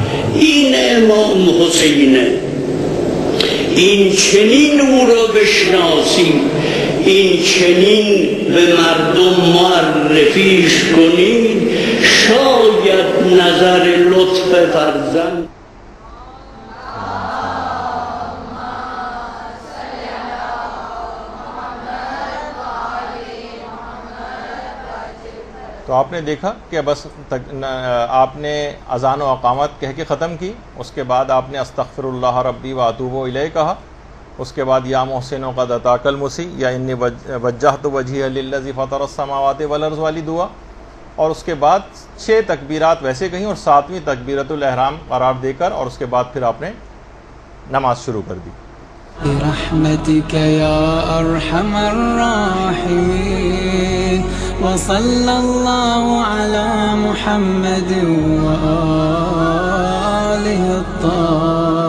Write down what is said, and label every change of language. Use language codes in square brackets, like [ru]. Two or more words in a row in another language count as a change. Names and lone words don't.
[fa] این امام حسینه. این چنین او را بشناسیم، این چنین به مردم معرفیش کنید. شاید نظر لطف فرزند. [ur] تو آپ نے دیکھا کہ بس آپ نے اذان و اقامت کہہ کے ختم کی، اس کے بعد آپ نے [ar] استغفر اللہ ربی و اتوب الیہ [ur] کہا، اس کے بعد [ar] یا محسن قد اتاک المسیء یا انی وجہت وجہی للذی فطر السماوات والارض [ur] والی دعا، اور اس کے بعد 6 تکبیرات ویسے کہیں اور 7ویں [ar] تکبیرۃ الاحرام [ur] قرار دے کر اور اس کے بعد پھر آپ نے نماز شروع کر دی. [ar] برحمتك يا أرحم الراحمين وصلى الله على محمد وآله الطاهرين.